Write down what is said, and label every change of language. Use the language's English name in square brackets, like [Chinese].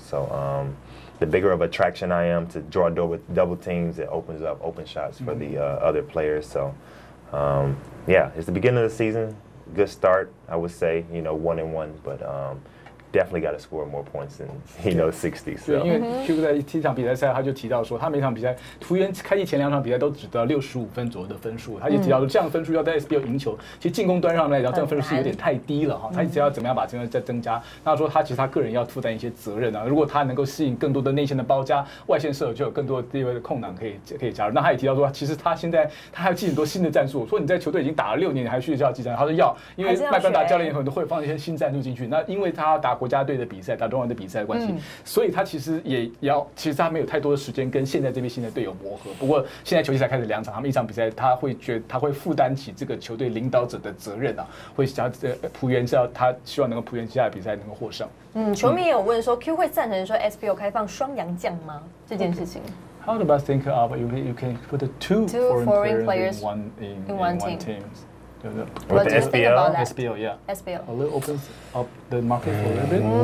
[English] So the bigger of a traction I am to draw double teams, it opens up open shots for the other players. So, yeah, it's the beginning of the season. Good start, I would say, you know, 1-1, but definitely got to score more points than, you know, 60. [Chinese] 对，因为 Q 在第一场比赛赛他就提到说，他每场比赛璞园开季前2场比赛都只得65分左右的分数，他就提到说这样的分数要在 SBL 赢球，其实进攻端上来讲，这样分数是有点太低了哈。他一直要怎么样把这个再增加？那说其实他个人要负担一些责任啊。如果他能够吸引更多的内线的包夹，外线射手就有更多的地位的空档可以加入。那他也提到说，其实他现在他还要记很多新的战术。说你在球队已经打了6年，你还需要记战术？他说要，因为麦班达教练很多会放一些新战术进去。那因为他打国家队的比赛，打中华的比赛的关系，所以他其实其实他没有太多的时间跟现在这边新的队友磨合。不过现在球季才开始2场，他们1场比赛他会负担起这个球队领导者的责任啊，会想璞园他希望能够璞园接下来比赛能够获胜。球迷也有问说 ，Q 会赞成说 SBL 开放双洋将吗？这件事情。 [English] How about think of you can put 2 foreign players in one team? With the SBL? SBL, yeah. SBL. A little opens up the market for a little bit?